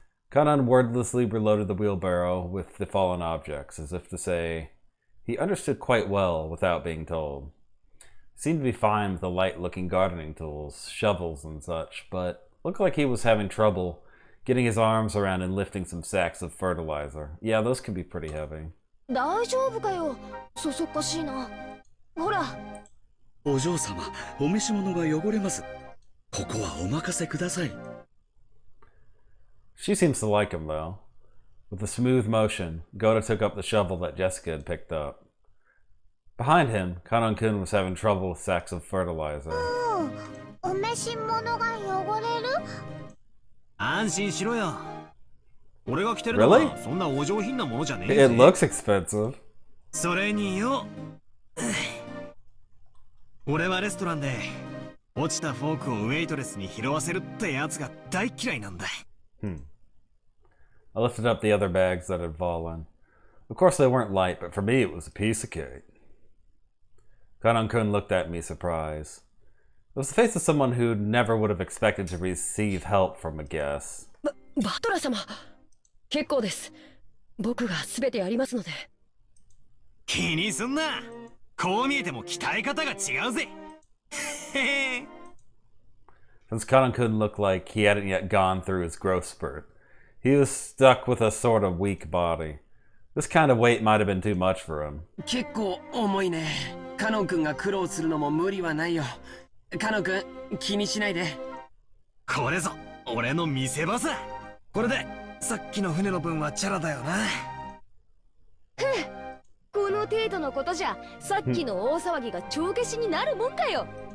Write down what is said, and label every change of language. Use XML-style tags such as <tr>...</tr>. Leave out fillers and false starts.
<en>Kanan wordlessly reloaded the wheelbarrow with the fallen objects, as if to say, he understood quite well without being told. He seemed to be fine with the light-looking gardening tools, shovels and such, but looked like he was having trouble getting his arms around and lifting some sacks of fertilizer. Yeah, those could be pretty heavy.</en> <ja>大丈夫かよ。そそっかしいな。ほら。お嬢様、お召し物が汚れます。ここはお任せください。</ja> <en>She seems to like him, though. With a smooth motion, Goda took up the shovel that Jessica had picked up. Behind him, Kanon-kun was having trouble with sacks of fertilizer.</en> <ja>お召し物が汚れる？安心しろよ。俺が着てるの</ja> <en>Really?</en> <ja>はそんなお上品なものじゃねえ</ja> <en>It</en> <ja>ぜ。</ja> <en>looks expensive.</en> <ja>それによ、俺はレストランで落ちたフォークをウェイトレスに拾わせるってやつが大嫌いなんだ。</ja> <en>I lifted up the other bags that had fallen. Of course, they weren't light, but for me, it was a piece of cake. Kanon-kun looked at me, surprised. It was the face of someone who never would have expected to receive help from a guest.</en> <ja>バトラー様、結構です。僕が全てやりますので。気にすんな。こう見えても鍛え方が違うぜ。</ja> <en>Since Kanon-kun looked like he hadn't yet gone through his growth spurt, he was stuck with a sort of weak body. This kind of weight might have been too much for him.</en> <ja>結構重いね。カノン君が苦労するのも無理はないよ。カノン君、気にしないで。これぞ俺の見せ場さ。これでさっきの船の分はチャラだよな。この程度のことじゃさっきの大騒ぎが帳消しになるもんかよ。</ja>